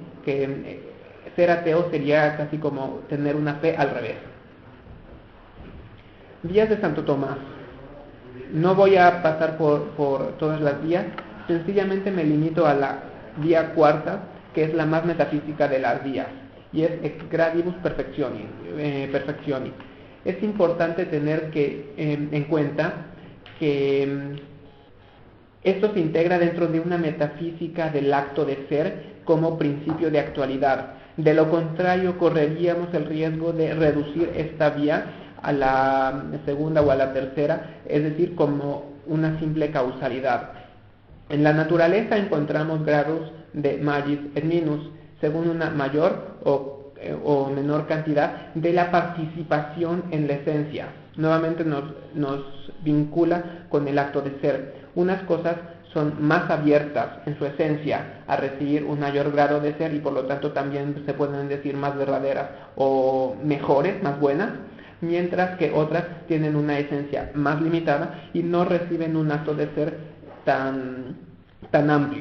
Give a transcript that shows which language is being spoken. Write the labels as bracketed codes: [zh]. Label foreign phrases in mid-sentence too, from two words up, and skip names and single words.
[es] Que ser ateo sería casi como tener una fe al revés. Vías de Santo Tomás. No voy a pasar por todas las vías, sencillamente me limito a la vía cuarta, que es la más metafísica de las vías, y es [la] ex gradibus perfectionis. [es] Es importante tener en cuenta que Esto se integra dentro de una metafísica del acto de ser como principio de actualidad. De lo contrario, correríamos el riesgo de reducir esta vía a la segunda o a la tercera, es decir, como una simple causalidad. En la naturaleza encontramos grados de [la] magis et minus, [es] según una mayor o menor cantidad de la participación en la esencia. Nuevamente nos vincula con el acto de ser. Unas cosas son más abiertas en su esencia a recibir un mayor grado de ser y por lo tanto también se pueden decir más verdaderas o mejores, más buenas, mientras que otras tienen una esencia más limitada y no reciben un acto de ser tan amplio.